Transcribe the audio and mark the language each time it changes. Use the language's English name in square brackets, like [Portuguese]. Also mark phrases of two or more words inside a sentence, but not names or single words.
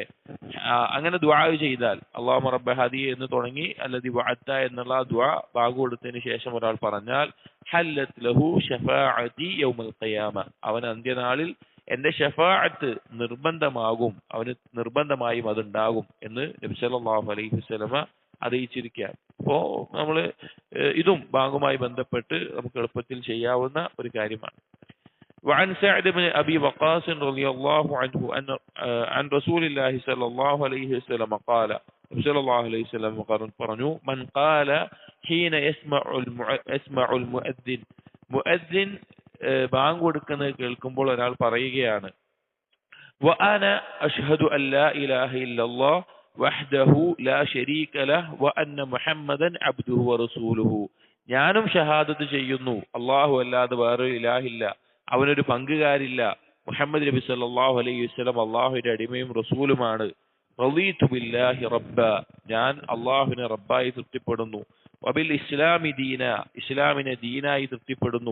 [Malayalam] അങ്ങനെ ദുആ ചെയ്താൽ [Arabic] اللهم رب هذه [Malayalam] എന്ന് തുടങ്ങി [Arabic] الذي وعدت [Malayalam] എന്നുള്ള ദുആ ബാങ്ക് കൊടുത്തതിന് ശേഷം ഒരാൾ പറഞ്ഞാൽ [Arabic] حلت له شفاعتي يوم القيامة, [Malayalam] അവൻ അന്ത്യനാളിൽ എന്റെ ഷഫാഅത്ത് നിർബന്ധമാകും, അവന് നിർബന്ധമായും അതുണ്ടാകും എന്ന് നബി [Arabic] صلى الله عليه وسلم [Malayalam] അറിയിച്ചിരിക്കുകയാണ്. അപ്പോ നമ്മള് ഇതും ബാങ്കുമായി ബന്ധപ്പെട്ട് നമുക്ക് എളുപ്പത്തിൽ ചെയ്യാവുന്ന ഒരു കാര്യമാണ്. [Arabic] وعن سعد بن أبي وقاص رضي الله عنه أن عن رسول الله صلى الله عليه وسلم قال, صلى الله عليه وسلم പറഞ്ഞു, من قال حين يسمع المؤذن, [Malayalam] മുഅദ്ദിൻ ബാങ്ക് കൊടുക്കുന്നത് കേൾക്കുമ്പോൾ ഒരാൾ പറയുകയാണ് [Arabic] وأنا أشهد أن لا إله إلا الله وحده لا شريك له وأن محمدا عبده ورسوله, [Malayalam] ഞാനും ഷഹാദത്ത് ചെയ്യുന്നു അല്ലാഹു അല്ലാതെ വേറെ ഇലാഹില്ല, അവനൊരു പങ്കുകാരില്ല, മുഹമ്മദ് നബി [Arabic] صلى الله عليه وسلم [Malayalam] അല്ലാഹുവിന്റെ അടിമയും റസൂലുമാണ്. [Arabic] رضيت بالله ربا, [Malayalam] ഞാൻ അല്ലാഹുവിനെ റബ്ബായി തൃപ്തിപ്പെടുന്നു. [Arabic] وبالإسلام دينا, [Malayalam] ഇസ്ലാമിനെ ദീനായി തൃപ്തിപ്പെടുന്നു.